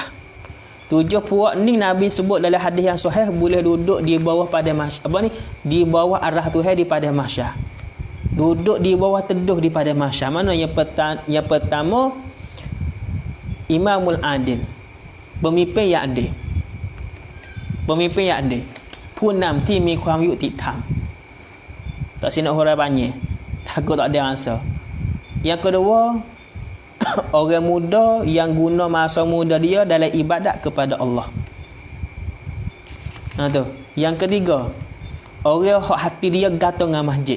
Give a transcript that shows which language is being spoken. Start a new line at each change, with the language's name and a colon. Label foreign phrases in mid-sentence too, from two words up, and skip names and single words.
Malay: 7 puak ni Nabi sebut dalam hadis yang sahih boleh duduk di bawah pada mahsyar. Di bawah arah Tuhan di pada mahsyar. Duduk di bawah teduh di pada mahsyar. Mana yang pertama
Arabic: الإمام العادل.
Malay: Pemimpin yang adil. Pemimpin yang adil.
Thai: ผู้นำที่มีความยุติธรรม
Malay: tak sinak huruf banyak. Takut tak ada answer. Yang kedua orang muda yang guna masa muda dia dalam ibadat kepada Allah. Tu. Yang ketiga, orang hak hati dia gantung dengan masjid.